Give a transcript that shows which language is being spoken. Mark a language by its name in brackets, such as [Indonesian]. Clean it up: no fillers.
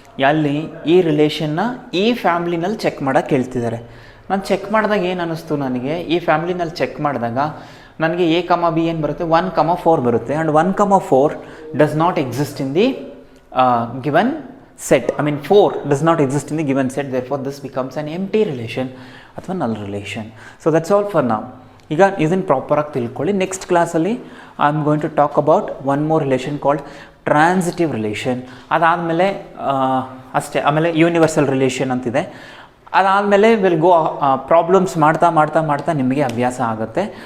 [Kannada] ಅಲ್ಲಿ ಈ ರಿಲೇಷನ್ನ ಈ ಫ್ಯಾಮ್ಲಿನಲ್ಲಿ ಚೆಕ್ ಮಾಡೋಕ್ಕೆ ಹೇಳ್ತಿದ್ದಾರೆ. ನಾನು ಚೆಕ್ ಮಾಡಿದಾಗ ಏನು ಅನ್ನಿಸ್ತು ನನಗೆ, ಈ ಫ್ಯಾಮ್ಲಿನಲ್ಲಿ ಚೆಕ್ ಮಾಡಿದಾಗ ನನಗೆ ಎ ಕಮ ಬಿ ಏನು ಬರುತ್ತೆ 1,4 ಬರುತ್ತೆ. [English] And 1,4 does not exist in the given set. 4 does not exist in the given set, therefore this becomes an empty relation ಅಥವಾ null relation. So that's all for now. [Kannada] ಈಗ ಇದನ್ನು ಪ್ರಾಪರಾಗಿ ತಿಳ್ಕೊಳ್ಳಿ. [English] Next ಕ್ಲಾಸಲ್ಲಿ I am going to talk about one more relation called transitive relation. [Kannada] ಅದಾದಮೇಲೆ ಅಷ್ಟೇ, ಆಮೇಲೆ universal relation ಅಂತಿದೆ. ಅದಾದಮೇಲೆ ವಿಲ್ ಗೋ ಪ್ರಾಬ್ಲಮ್ಸ್ ಮಾಡ್ತಾ ಮಾಡ್ತಾ ಮಾಡ್ತಾ ನಿಮಗೆ ಅಭ್ಯಾಸ ಆಗುತ್ತೆ.